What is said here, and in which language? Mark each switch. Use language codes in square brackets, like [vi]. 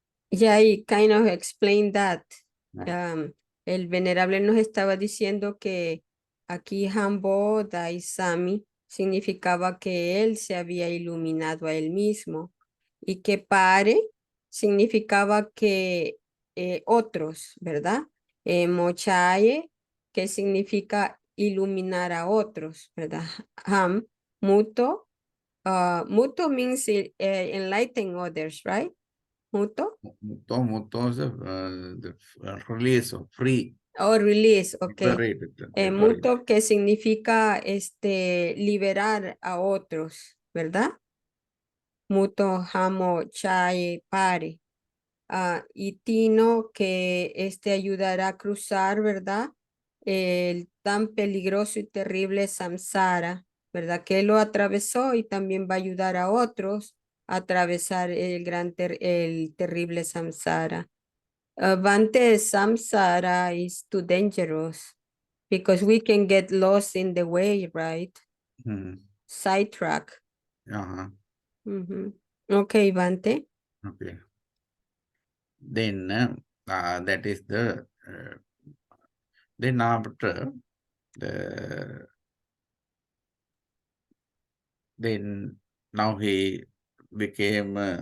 [en] Yeah, I kind of explained that. No. [es] El venerable nos estaba diciendo que aquí Hambo Daisami significaba que él se había iluminado a él mismo y que pare significaba que otros, ¿verdad? Mochaye, que significa iluminar a otros, ¿verdad? [en] Ham, muto, muto means enlighten others, right? Muto. Muto is the release of free, Oh, release, ok. liberated. [es] Mutuo que significa liberar a otros, ¿verdad? Mutuo, jamo, chai, pare. Y tino que ayudará a cruzar, ¿verdad? El tan peligroso y terrible samsara, ¿verdad? Que él lo atravesó y también va a ayudar a otros a atravesar el terrible samsara. [en] Bante, samsara is too dangerous because we can get lost in the way, right? Sidetrack. Okay, Bante. Okay. Then that is the then after the then now he became